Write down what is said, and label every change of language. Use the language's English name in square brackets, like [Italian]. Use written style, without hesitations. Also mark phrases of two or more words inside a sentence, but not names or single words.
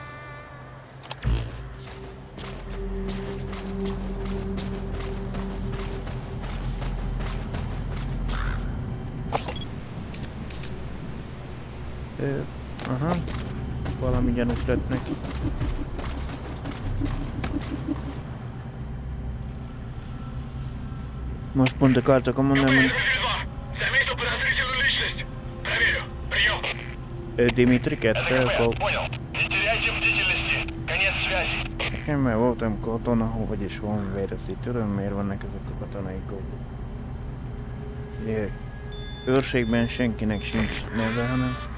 [Hungarian] Aha, valami gyanús lett neki. Most pont akartak mondani, hogy Dimitri 2, akkor... [Russian] Понял. Не теряйте бдительности. Конец связи. [Hungarian] Én már voltam katona, vagyis van vérezi. Tudom, miért vannak ezek a katonai gókok. Ugye, őrségben senkinek sincs neve, hanem...